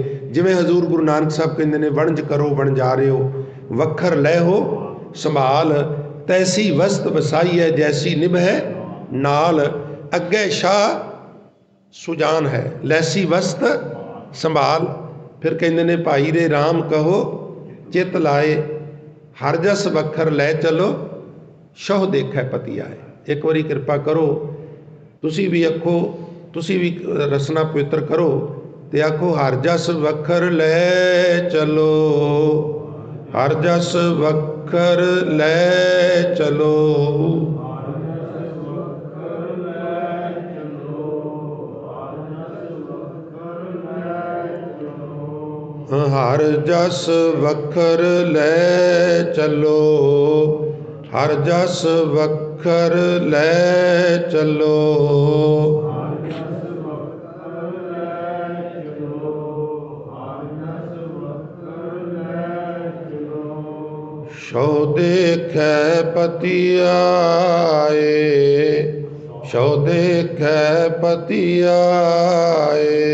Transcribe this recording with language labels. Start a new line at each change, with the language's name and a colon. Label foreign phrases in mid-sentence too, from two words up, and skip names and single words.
Punjabi: ਜਿਵੇਂ ਹਜ਼ੂਰ ਗੁਰੂ ਨਾਨਕ ਸਾਹਿਬ ਕਹਿੰਦੇ ਨੇ, ਵਣਜ ਕਰੋ ਵਣਜਾਰਿਓ, ਵਖਰ ਲੈ ਹੋ ਸੰਭਾਲ, ਤੈਸੀ ਵਸਤ ਵਸਾਈ ਹੈ ਜੈਸੀ ਨਿਭ ਹੈ ਨਾਲ, ਅਗੇ ਸ਼ਾਹ ਸੁਜਾਨ ਹੈ ਲੈਸੀ ਵਸਤ ਸੰਭਾਲ। ਫਿਰ ਕਹਿੰਦੇ ਨੇ ਭਾਈ ਰੇ ਰਾਮ ਕਹੋ ਚਿਤ ਲਾਏ, ਹਰ ਜਸ ਵਖਰ ਲੈ ਚਲੋ, ਸ਼ੌਹ ਦੇਖੈ ਪਤਿ ਆਏ। ਇਕ ਬਾਰੀ ਕਿਰਪਾ ਕਰੋ, ਤੁਸੀਂ ਭੀ ਆਖੋ, ਤੁਸੀਂ ਭੀ ਰਸਨਾ ਪਵਿੱਤਰ ਕਰੋ ਤੇ ਆਖੋ, ਹਰ ਜਸ ਵਖਰ ਲੈ ਚਲੋ, ਹਰ ਜਸ ਵਖਰ ਲੈ ਚਲੋ। ਹਰ ਜਸ ਵਖਰ ਲੈ ਚਲੋ, ਹਰ ਜਸ ਵਖਰ ਲੈ ਚਲੋ। ਸ਼ੌ ਦੇਖੈ ਪਤਿ ਆਏ, ਸ਼ੌ ਦੇਖੈ ਪਤਿ ਆਏ,